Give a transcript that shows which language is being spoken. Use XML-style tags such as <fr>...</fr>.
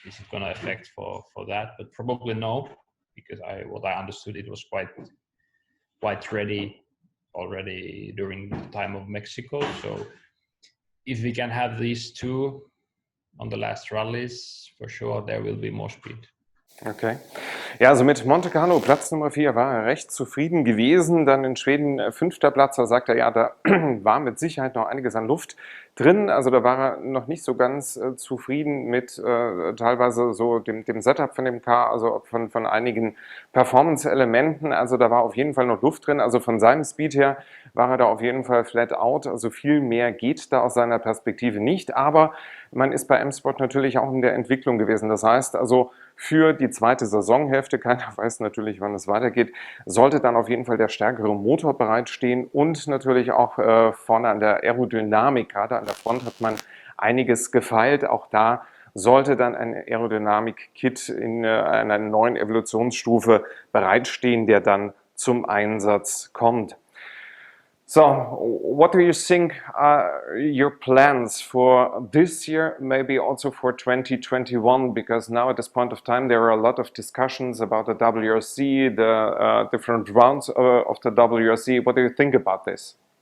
<en>Is it going to affect for that? But probably no, because what I understood, it was quite ready already during the time of Mexico. So if we can have these two on the last rallies, for sure there will be more speed. Okay.</en> <de>Ja, also mit Monte Carlo, Platz Nummer 4, war er recht zufrieden gewesen. Dann in Schweden 5. Platz, da sagt er, ja, da war mit Sicherheit noch einiges an Luft drin. Also da war er noch nicht so ganz zufrieden mit teilweise so dem Setup von dem Car, also von einigen Performance-Elementen. Also da war auf jeden Fall noch Luft drin. Also von seinem Speed her war er da auf jeden Fall flat out. Also viel mehr geht da aus seiner Perspektive nicht. Aber man ist bei M Sport natürlich auch in der Entwicklung gewesen. Das heißt also, für die zweite Saisonhälfte, keiner weiß natürlich, wann es weitergeht, sollte dann auf jeden Fall der stärkere Motor bereitstehen und natürlich auch vorne an der Aerodynamik, gerade an der Front hat man einiges gefeilt. Auch da sollte dann ein Aerodynamik-Kit in einer neuen Evolutionsstufe bereitstehen, der dann zum Einsatz kommt.</de> <en>So, what do you think are your plans for this year, maybe also for 2021? Because now at this point of time, there are a lot of discussions about the WRC, the different rounds of the WRC. What do you think about this?</en>